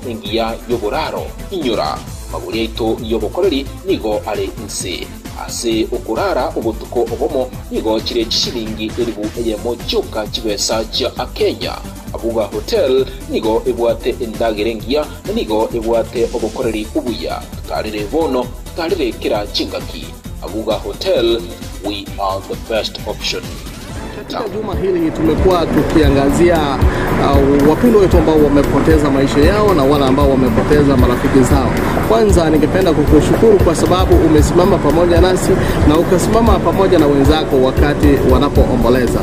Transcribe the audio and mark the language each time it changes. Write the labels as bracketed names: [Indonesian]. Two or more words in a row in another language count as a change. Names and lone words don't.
[Gusii] ingiya yoburaro inyura maguri ito yobokoreri nigo ale nsi ase ukurara ubutuko obomo nigo kire kishiringi elibu eyemo cyoka kibesa kya Kenya abuga hotel nigo ibwate indagirengia nigo ibwate obukoreri ubuya tutarire bono tutarire kira chingaki abuga hotel [English] we are the best option. [Swahili] Katika juma hili tumekuwa tukiangazia wapendwa wetu ambao wamepoteza maisha yao na wale ambao wamepoteza marafiki zao. Kwanza ningependa kukushukuru kwa sababu umesimama pamoja nasi na ukasimama pamoja na wenzako wakati wanapoomboleza.